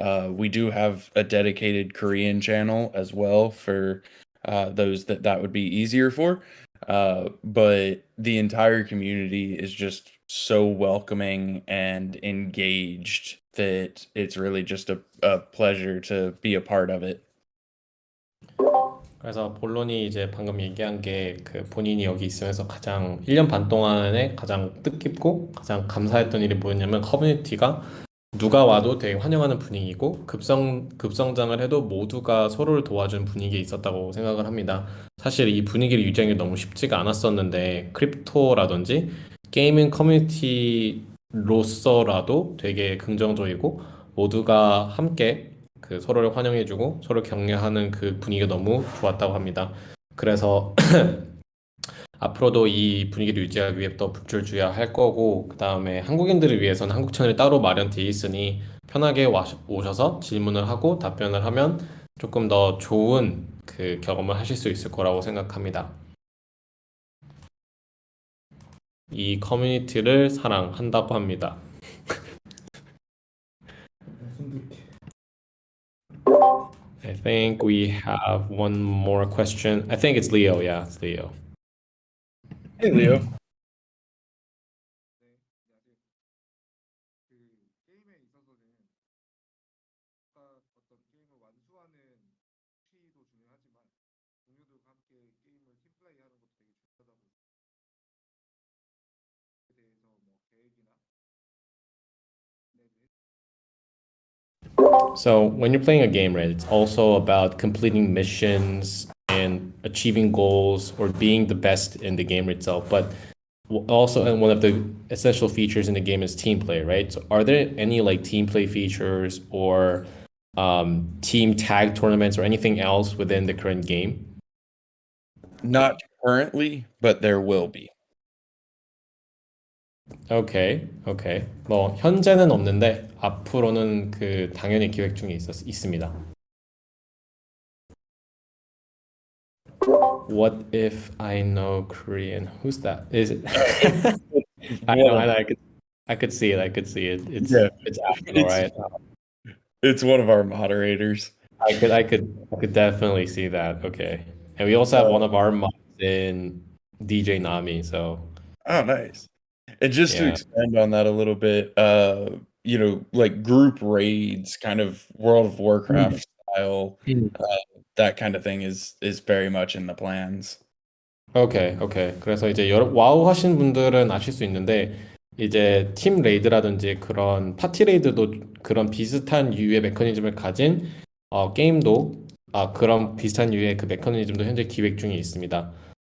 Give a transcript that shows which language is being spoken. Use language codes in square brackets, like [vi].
[en] We do have a dedicated Korean channel as well for those that would be easier for. But the entire community is just so welcoming and engaged that it's really just a pleasure to be a part of it. [ko] 그래서 본론이 이제 방금 얘기한 게 그 본인이 여기 있으면서 가장 1년 반 동안에 가장 뜻깊고 가장 감사했던 일이 뭐였냐면 커뮤니티가 누가 와도 되게 환영하는 분위기고 급성장을 해도 모두가 서로를 도와준 분위기에 있었다고 생각을 합니다. 사실 이 분위기를 유지하는 게 너무 쉽지가 않았었는데 크립토라든지 게이밍 커뮤니티로서라도 되게 긍정적이고 모두가 함께 그 서로를 환영해주고 서로 격려하는 그 분위기가 너무 좋았다고 합니다. 그래서 앞으로도 이 분위기를 유지하기 위해 더 불출주야할 거고, 그 다음에 한국인들을 위해서는 한국 채널이 따로 마련돼 있으니 편하게 오셔서 질문을 하고 답변을 하면 조금 더 좋은 그 경험을 하실 수 있을 거라고 생각합니다. 이 커뮤니티를 사랑한다고 합니다. [en] I think we have one more question. I think it's Leo. Yeah, it's Leo. Hey, Leo. So when you're playing a game, right, it's also about completing missions and achieving goals or being the best in the game itself. But also, and one of the essential features in the game is team play, right? So are there any like team play features or team tag tournaments or anything else within the current game? Not currently, but there will be. 오케이, 오케이. [ko] 뭐 현재는 없는데 앞으로는 그 당연히 기획 중에 있습니다. [en] What if I know Korean? Who's that? Is it? I know, I could see it. I could see it. It's Apple, right? It's one of our moderators. I could definitely see that. Okay, and we also have one of our mods in DJ Nami. So. Oh, nice. And just to Yeah. expand on that a little bit, like group raids, kind of World of Warcraft style, that kind of thing is very much in the plans. 오케이, 오케이. [ko] 그래서 이제 와우 하신 분들은 아실 수 있는데 이제 팀 레이드라든지 그런 파티 레이드도 그런 비슷한 유의 메커니즘을 가진 게임도 그런 비슷한 유의 그 메커니즘도 현재 기획 중에 있습니다.